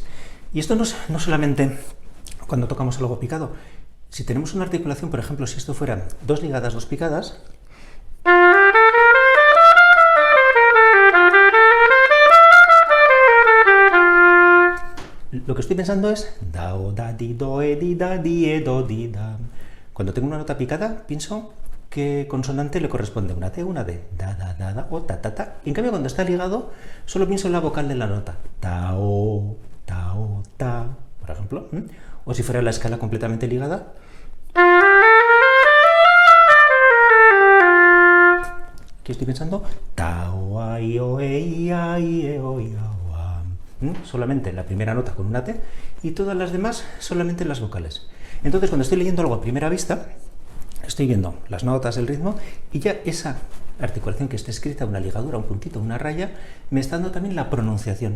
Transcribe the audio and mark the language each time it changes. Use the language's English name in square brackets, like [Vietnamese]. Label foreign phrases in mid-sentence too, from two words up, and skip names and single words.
[Spanish] Y esto no solamente cuando tocamos algo picado. Si tenemos una articulación, por ejemplo, si esto fuera dos ligadas, dos picadas, lo que estoy pensando es da, o, da, di, do, e, di, da, di, e, do, di, da. Cuando tengo una nota picada, pienso que consonante le corresponde una T, una D, da, da, da, da, o ta, ta, ta. Y en cambio, cuando está ligado, solo pienso en la vocal de la nota, ta, o, ta, por ejemplo. O si fuera la escala completamente ligada, aquí estoy pensando ta, o, a, i, o, e, i, a, i, e, o, i, a. Solamente la primera nota con una T y todas las demás solamente las vocales. Entonces, cuando estoy leyendo algo a primera vista, estoy viendo las notas, el ritmo, y ya esa articulación que está escrita, una ligadura, un puntito, una raya, me está dando también la pronunciación.